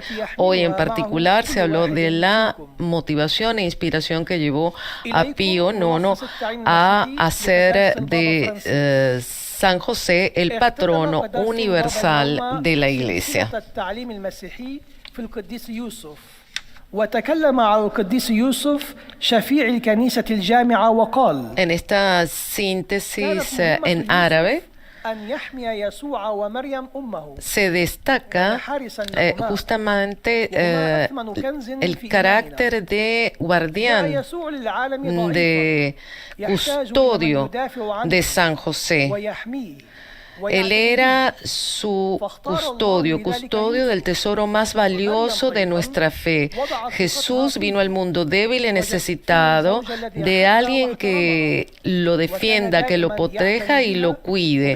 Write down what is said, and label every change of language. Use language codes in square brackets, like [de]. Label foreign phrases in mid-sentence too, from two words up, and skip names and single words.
[es] Hoy en particular se habló de la motivación e inspiración que llevó a Pío IX a hacer de San José el patrono universal de la Iglesia. [ar] وتكلم على القديس يوسف شفيع الكنيسة الجامعة وقال [es] En esta síntesis en árabe [ar] أن يحمي يسوع ومريم أمه [es] se destaca justamente el carácter de guardián, [ar] يسوع للعالم [es] de [ar] ضعيفا [es] custodio de San José. [ar] ويحميه [es] Él era su custodio del tesoro más valioso de nuestra fe. Jesús vino al mundo débil y necesitado de alguien que lo defienda, que lo proteja y lo cuide.